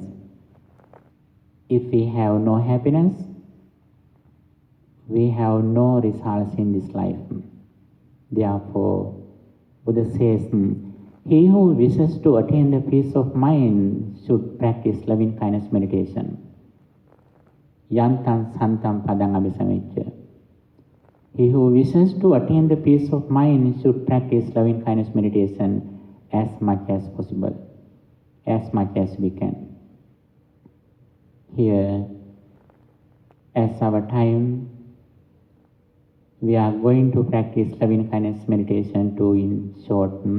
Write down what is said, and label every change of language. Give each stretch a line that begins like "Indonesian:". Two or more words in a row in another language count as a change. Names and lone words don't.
English: If we have no happiness, we have no results in this life. Therefore, Buddha says, he who wishes to attain the peace of mind should practice loving kindness meditation.
Pali: Yantam santam padang abhisamicca.
English: He who wishes to attain the peace of mind should practice loving kindness meditation as much as possible, as much as we can. Here, as our time, we are going to practice loving kindness meditation too in short.